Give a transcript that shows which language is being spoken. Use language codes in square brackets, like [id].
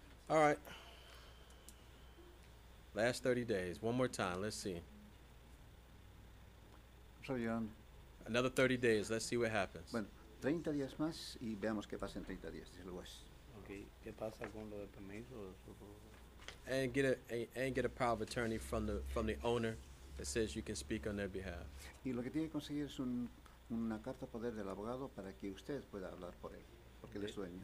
[en] All right. Last 30 days. One more time. Let's see. [es] Otro John. [en] Another 30 days. Let's see what happens. [es] Bueno, 30 días más y veamos qué pasa en 30 días, dice el juez. [en] Okay. [es] ¿Qué pasa con lo de permiso? [en] And get a power of attorney from the owner that says you can speak on their behalf. [es] Y lo que tiene que conseguir es una carta poder del abogado para que usted pueda hablar por él, porque él es dueño.